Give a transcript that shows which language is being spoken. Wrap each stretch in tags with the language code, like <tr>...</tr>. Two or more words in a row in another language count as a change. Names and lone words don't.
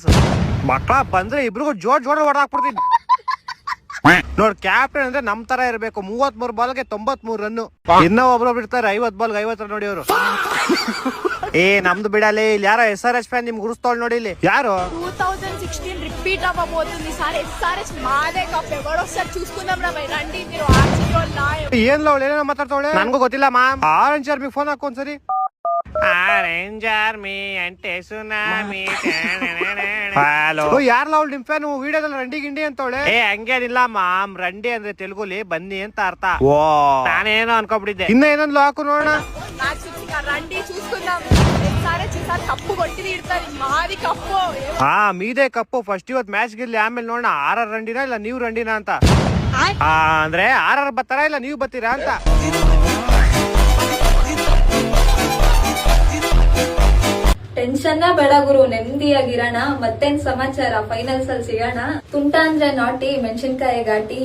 <kn>ಮಕ್ಕಳ ಬಂದ್ರೆ ಇಬ್ರಿಗೂ ಜೋಡ್ ಹೊಡೆದಾಕ್ಬಿಡ್ತೀನಿ. ನೋಡ್ ಕ್ಯಾಪ್ಟನ್ ಅಂದ್ರೆ ನಮ್ ತರ ಇರ್ಬೇಕು. 33 ಬಾಲ್ಗೆ 93 ರನ್. ಇನ್ನೂ ಒಬ್ರೊಬ್ರು ಇರ್ತಾರೆ 50 ಬಾಲ್ಗೆ 50 ರನ್ ನೋಡಿ ಅವರು. ನಮ್ದು ಬಿಡಲಿ. ಇಲ್ಲಿ ಯಾರೋ SRH ಫ್ಯಾನ್ ನಿಮ್ಗೆ ಗುರುಸ್ತೋಳ್ ನೋಡಿ. ಇಲ್ಲಿ ಯಾರು</kn> <te>2016 రిపీట్ అవ్వబోతుంది సార్. SRH మాదే కప్. ఎవడొస్తారు చూసుకుందాం రా భయ్. రండి మీరు</te> <kn>ಏನ್ ಲವ್ ಏನೇನೋ ಮಾತಾಡ್ತಾವಳೆ, ನನ್ಗೂ ಗೊತ್ತಿಲ್ಲ ಮ್ಯಾಮ್. ಆರೆಂಜ್ ಆರ್ಮಿ ಫೋನ್ ಹಾಕೊಂದ್ಸರಿ. ಆರೆಂಜ್ ಆರ್ಮಿ ಅಂಟೆ ಸುನಾಮಿ. ಹಲೋ, ಯಾರ್ಲ ಅವಳು ನಿಮ್ ಫ್ಯಾನ್? ವಿಡಿಯೋದಲ್ಲಿ ರಂಡಿ ಗಿಂಡಿ ಅಂತವಳೆ. ಹಂಗೇನಿಲ್ಲ ಮಾಮ್, ರಂಡಿ ಅಂದ್ರೆ ತೆಲುಗುಲಿ ಬನ್ನಿ ಅಂತ ಅರ್ಥ. ಓ, ನಾನೇನೋ ಅನ್ಕೊಬಿಟ್ಟಿದ್ದೆ. ಇನ್ನ ಏನಂದ್ಲು ಹಾಕು ನೋಡೋಣ.</kn> <te>రండి చూసుకుందాం. కప్పు కొట్టి ఇడతారు, మాది కప్పు. మీదే కప్పు.</te> <kn>ಫಸ್ಟ್ ಇವತ್ತು ಮ್ಯಾಚ್ ಗೆಲ್ಲಿ, ಆಮೇಲೆ ನೋಡೋಣ ಆರ್ ರಂಡಿನಾ ಇಲ್ಲ ನೀವು ರಂಡಿನಾ ಅಂತ. ಅಂದ್ರೆ ಆರ್ ಬರ್ತಾರಾ ಇಲ್ಲ ನೀವು ಬರ್ತೀರಾ ಅಂತ. ಟೆನ್ಷನ್ ಬೇಡ ಗುರು, ನೆಮ್ಮದಿಯಾಗಿರೋಣ. ಮತ್ತೇನ್ ಸಮಾಚಾರ? ಫೈನಲ್ಸ್ ಅಲ್ಲಿ ಸಿಗೋಣ. ತುಂಟ ಅಂದ್ರೆ ನಾಟಿ, ಮೆಣಸಿನ್ಕಾಯಿ ಘಾಟಿ.</kn>